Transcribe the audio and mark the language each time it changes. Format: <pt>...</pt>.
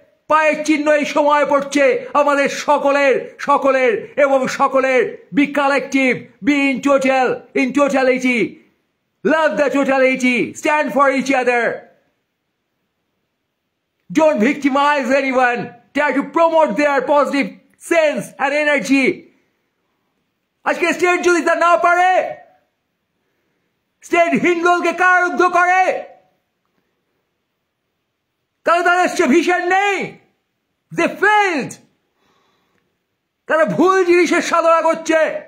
<bn>পায়ের চিহ্ন এই সময় পড়ছে আমাদের সকলের সকলের এবং সকলের।</bn> <en>Be collective, be in totality, love the totality, stand for each other. Don't victimize anyone. Try to promote their positive sense and energy.</en> <bn>আজকে স্টেট যদি তা না পারে, স্টেট হিন্দুলকে কারারুদ্ধ করে, তাহলে তাদের সে ভিশন নেই।</bn> <en>They failed.</en> <bn>তারা ভুল জিনিসের সাধনা করছে।</bn>